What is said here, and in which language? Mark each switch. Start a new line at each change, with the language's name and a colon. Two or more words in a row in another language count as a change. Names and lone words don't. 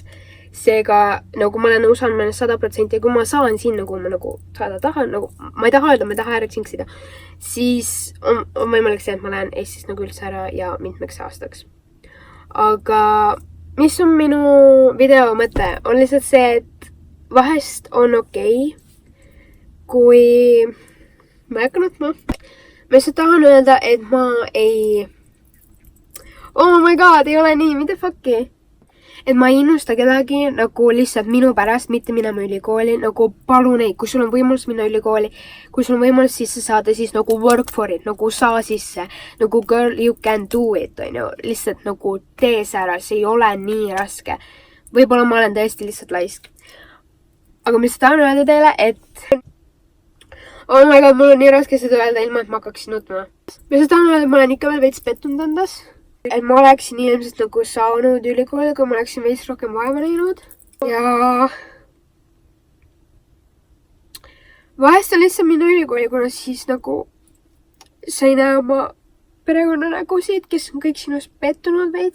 Estonian: Seega nagu ma olen nõus andma 100% ja kui ma saan sinna, kui ma nagu saada tahan, nagu ma ei taha öelda, ma ei taha ära jinxida, siis on võimalik see, et ma lähen Eestist nagu üldse ära ja mitmeks aastaks. Aga mis on minu video mõte? On lihtsalt see, et vahest on okei, kui ma ei hakka nutma. Ma lihtsalt tahan öelda, et ma ei...
English: Oh my god,
Estonian: ei ole nii, mida fuck'i? Et ma ei innusta kedagi nagu lihtsalt minu pärast, mitte minema ülikooli, nagu palun ei, kui sul on võimalus minna ülikooli, kui sul on võimalus sisse saada, siis nagu
English: work for it,
Estonian: nagu saa sisse, nagu
English: girl, you can do it,
Estonian: on ju, lihtsalt nagu tee see ära, see ei ole nii raske. Võib-olla ma olen tõesti lihtsalt laisk. Aga ma lihtsalt tahan öelda teile, et
English: oh my god,
Estonian: mul on nii raske seda öelda ilma, et ma hakkaksin nutma. Ma lihtsalt tahan öelda, et ma olen ikka veel veits pettunud endas. Et ma oleksin ilmselt nagu saanud ülikooli, kui ma oleksin veits rohkem vaeva näinud. Ja vahest on lihtsalt minna ülikooli, kuna siis nagu sa ei näe oma perekonna nägusid, kes on kõik sinust pettunud veits.